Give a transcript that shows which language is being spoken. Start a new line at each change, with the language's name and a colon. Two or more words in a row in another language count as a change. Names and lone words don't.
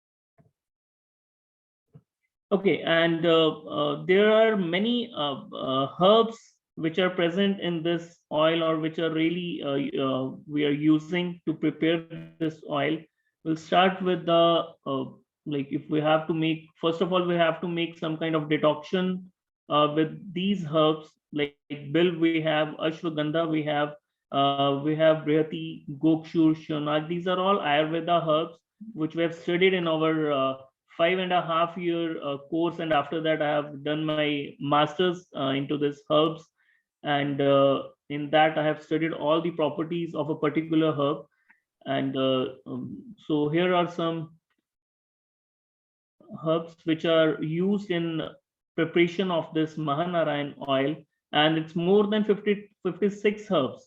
English: Okay, and there are many herbs which are present in this oil, or which are really we are using to prepare this oil. We'll start with the like, if we have to make, first of all, we have to make some kind of decoction with these herbs. Like bill, we have ashwagandha, we have brihati, gokshur, shonag. These are all Ayurveda herbs which we have studied in our 5.5-year course, and after that I have done my master's into this herbs, and in that I have studied all the properties of a particular herb. And so here are some herbs which are used in preparation of this Mahanarayan oil, and it's more than 56 herbs.